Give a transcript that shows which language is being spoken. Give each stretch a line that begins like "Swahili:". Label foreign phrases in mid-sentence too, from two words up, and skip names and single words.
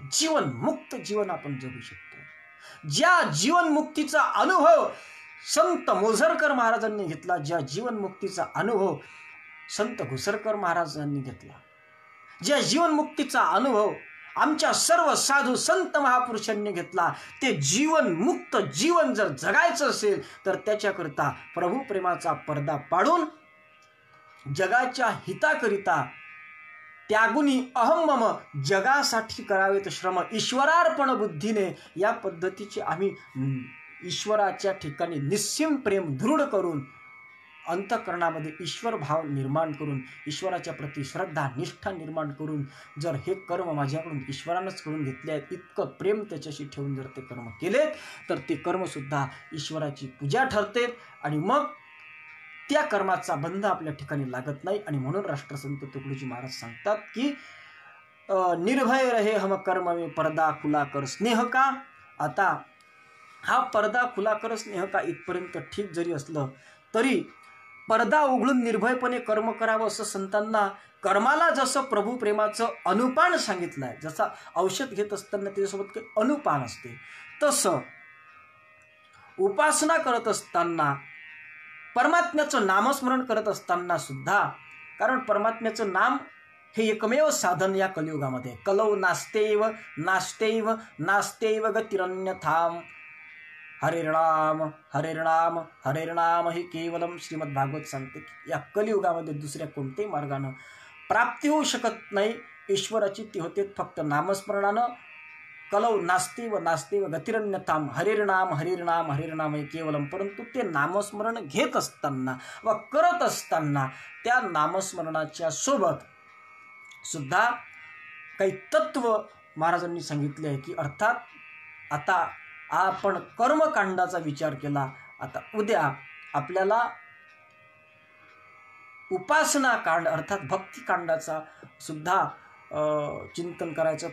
Marathi: जीवनमुक्त जीवन आपण जगू शकतो. ज्या जीवनमुक्तीचा अनुभव संत मोझरकर महाराजांनी घेतला, ज्या जीवनमुक्तीचा अनुभव संत घुसरकर महाराजांनी घेतला, ज्या जीवनमुक्तीचा अनुभव आमच्या सर्व साधू संत महापुरुषांनी घेतला, ते जीवनमुक्त जीवन जर जगायचं असेल तर त्याच्याकरता प्रभू प्रेमाचा पडदा पाडून जगाच्या हिताकरिता त्यागुनी
Sanskrit: अहम मम,
Marathi: जगासाठी करावेत श्रम ईश्वरार्पण बुद्धीने, या पद्धतीचे आम्ही ईश्वराच्या ठिकाणी निस्सीम प्रेम दृढ करून अंतःकरणामध्ये ईश्वर भाव निर्माण करून ईश्वराच्या प्रती श्रद्धा निष्ठा निर्माण करून जर हे कर्म माझ्याकडून ईश्वरानंच करून घेतले आहेत, इतकं प्रेम त्याच्याशी ठेवून जर ते कर्म केलेत तर ते कर्मसुद्धा ईश्वराची पूजा ठरते आणि मग त्या कर्माचा बंध आपल्या ठिकाणी लागत नाही. आणि म्हणून राष्ट्रसंत तुकडोजी महाराज सांगतात की
Hindi: निर्भय रहे हम कर्म में, पर्दा खुला कर स्नेह का.
Marathi: आता हा
Hindi: पर्दा खुला कर स्नेह का
Marathi: इथपर्यंत ठीक जरी असलं तरी पर्दा उघडून निर्भयपणे कर्म करावं असं संतांना कर्माला जसं प्रभू प्रेमाचं अनुपान सांगितलं आहे, जसं औषध घेत असताना त्याच्यासोबत काही अनुपान असते, तसं उपासना करत असताना परमात्म्याचं नामस्मरण करत असताना सुद्धा, कारण परमात्म्याचं नाम हे एकमेव साधन या कलियुगामध्ये,
Sanskrit: कलौ नास्तेव नास्तेव नास्तेव गतिरन्यथाम, हरिर्नाम हरिर्नाम हरिर्नाम हे केवलम
Marathi: श्रीमद भागवत सांगते की या कलियुगामध्ये दुसऱ्या कोणत्याही मार्गानं प्राप्ती होऊ शकत नाही ईश्वराची, ती होते फक्त नामस्मरणानं.
Sanskrit: कलौ नास्तेव नास्तेव गतिरन्यथाम, हरिर्नाम हरिर्नाम हरिर्नाम हे केवलम.
Marathi: परंतु ते नामस्मरण घेत असताना व करत असताना त्या नामस्मरणाच्या सोबत सुद्धा काही तत्व महाराजांनी सांगितले आहे की अर्थात आता आपण कर्मकांडाचा विचार केला, आता उद्या आपल्याला उपासना कांड अर्थात भक्तिकांडाचा सुद्धा चिंतन करायचं.